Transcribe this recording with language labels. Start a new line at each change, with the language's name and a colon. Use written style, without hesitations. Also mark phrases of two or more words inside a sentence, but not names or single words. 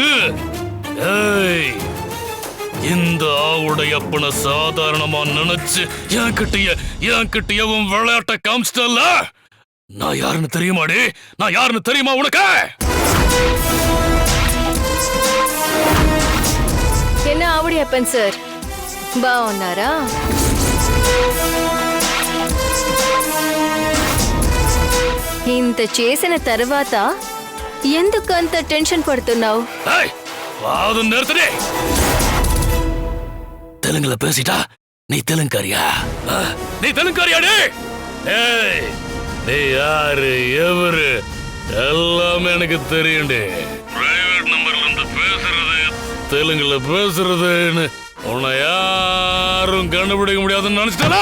Tamil: ஏய், இந்த ஆவுடையப்பனை சாதாரணமா நினைச்சு என்கிட்டய உன் விளையாட்ட காமிச்சிட்டல்ல? நான் யாருன்னு தெரியுமாடி? நான் யாருன்னு தெரியுமா உனக்கு?
Telugu: என்ன ఆవిడప్పన్ సార్ బాగున్నారా? ఇంత చేసిన తర్వాత ఎందుకంత టెన్షన్ పడుతున్నావు?
Tamil: ஏய், வாதம் நிறுத்தடி. தெலுங்குல பேசிட்டா நீ தெலுங்காரியா? நீ தெலுங்காரியாடி? ஏய், நீ யாரு எவரு எல்லாமே எனக்கு தெரியும்டி. பிரைவேட் நம்பர்ல இருந்து பேசுறது, தெலுங்குல பேசுறதுன்னு உன்னை யாரும் கண்டுபிடிக்க முடியாதுன்னு நினைச்சிட்டல?